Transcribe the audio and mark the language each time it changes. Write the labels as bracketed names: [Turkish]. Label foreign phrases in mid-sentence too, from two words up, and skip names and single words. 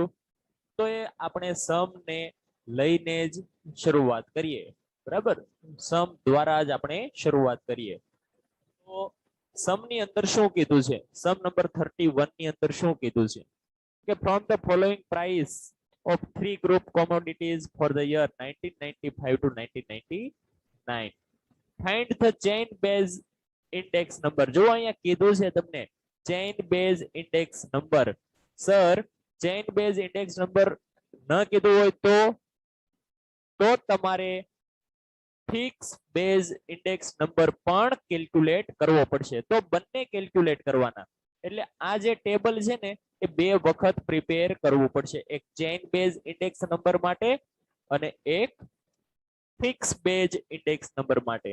[Gujarati] તો એ આપણે સમ ને લઈને જ શરૂઆત કરીએ, બરાબર? સમ દ્વારા જ આપણે શરૂઆત કરીએ. તો સમ ની અંદર શું કીધું છે? સમ નંબર 31 ની અંદર શું કીધું છે કે [English] from the following price of three group commodities for the year 1995 to 1999, find the chain base index number. [Gujarati] જો અહીંયા કીધું છે તમને [English] chain base index number. [Gujarati] સર [English] chain base index number [Gujarati] ન કીધું હોય તો તમારે [English] fix base index number [Gujarati] પણ કેલ્ક્યુલેટ કરવો પડશે. તો બંને કેલ્ક્યુલેટ કરવાના. એટલે આ જે ટેબલ છે ને એ બે વખત પ્રિપેર કરવું પડશે, એક [English] chain base index number [Gujarati] માટે અને એક [English] fix base index number [Gujarati] માટે.